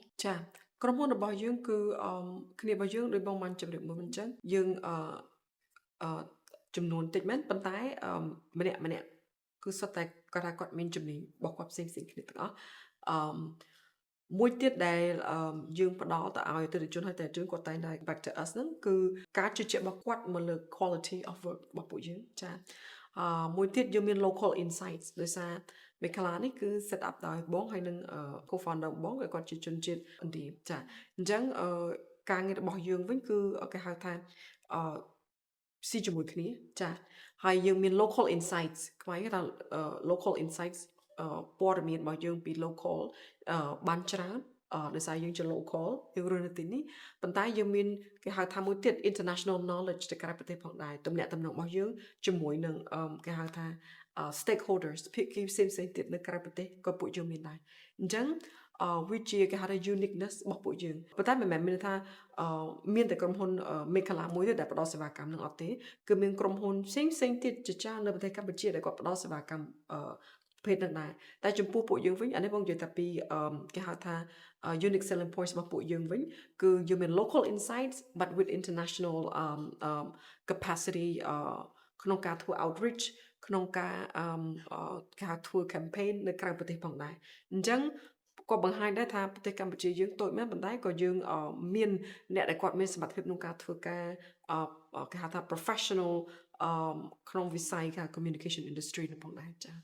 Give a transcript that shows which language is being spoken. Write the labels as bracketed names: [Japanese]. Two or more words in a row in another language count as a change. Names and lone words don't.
[Khmer] ចាក្រុមហ៊ុនរបស់យើងគឺគ្នារបស់យើងដូចបងបានជម្រាបមុនអញ្ចឹងយើងចំនួនតិចមែនប៉ុន្តែម្នាក់គឺសុទ្ធតែគាត់មានជំនាញរបស់គាត់ផ្សេងគ្នាទាំងអស់មួយទៀតដែលយើងផ្ដល់ទៅឲ្យអតិថិជនហើយតែជនគាត់តែងតែ [English] back to us [Khmer] ហ្នឹងគឺការជឿជាក់របស់គាត់មកលើ [English] quality of work [Khmer] របស់ពួកយើងចាមួយទៀតយើងមាន [English] local insights [Khmer] ដោយសារ Mekala នេះគឺ [English] set up [Khmer] ដោយបងហើយនឹង co-founder បងគាត់ជាជនជាតិឥណ្ឌាចាអញ្ចឹងការងាររបស់យើងវិញគឺគេហៅថាស៊ីជាមួយគ្នាចាហើយយើងមាន [English] local insights [Khmer] ខ្មែរគេថា [English] local insights [Khmer] ព័ត៌មានរបស់យើងពី local បានច្រើនដោយសារយើងជា local យើងរស់នៅទីនេះប៉ុន្តែយើងមានគេហៅថាមួយទៀត [English] international knowledge [Khmer] ទៅក្រៅប្រទេសផងដែរទំនាក់ទំនងរបស់យើងជាមួយនឹងគេហៅថា stakeholders ភាគីផ្សេ ងទៀតនៅក្រៅប្រទេសក៏ពួកយើងមានដែរអញ្ចឹងវាជាគេហៅថា uniqueness របស់ពួកយើងប៉ុន្តែមិនមែនមានថាមានតែក្រុមហ៊ុន Mekala មួយទេដែលផ្ដល់សេវាកម្មនឹងអត់ទេគឺមានក្រុមហ៊ុនផ្សេងទៀតជាច្រើននៅប្រទេសកម្ពុជាដែលគាត់ផ្ដល់សេវាកម្មភេទនឹងដែរតែចំពោះពួកយើងវិញអានេះបងនិយាយតែពីគេហៅថា [English] unique selling points [Khmer] របស់ពួកយើងវិញគឺយើងមាន [English] local insights but with international [Khmer] capacity ក្នុងការធ្វើ outreach ក្នុងការគេហៅធ្វើ campaign នៅក្រៅប្រទេសផងដែរអញ្ចឹងក៏បង្ហាញដែរថាប្រទេសកម្ពុជាយើងតូចមែនប៉ុន្តែក៏យើងមានអ្នកដែលគាត់មានសមត្ថភាពក្នុងការធ្វើការគេហៅថា professional ក្នុងវិស័យការ [English] communication industry [Khmer] នឹងផងដែរចា៎